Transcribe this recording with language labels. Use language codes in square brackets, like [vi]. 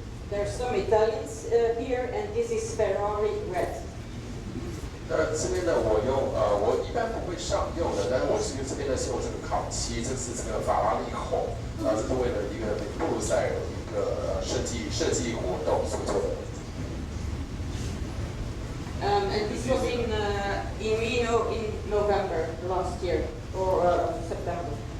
[en] There are some Italians here, and this is Ferrari red. [zh] 那这边呢，我一般不会上釉的，但是我是这边呢是用这个烤漆，这是这个法拉利红，这是为了一个布鲁塞尔的一个设计活动所做的。 [en] And this was in Reno in November last year, or September.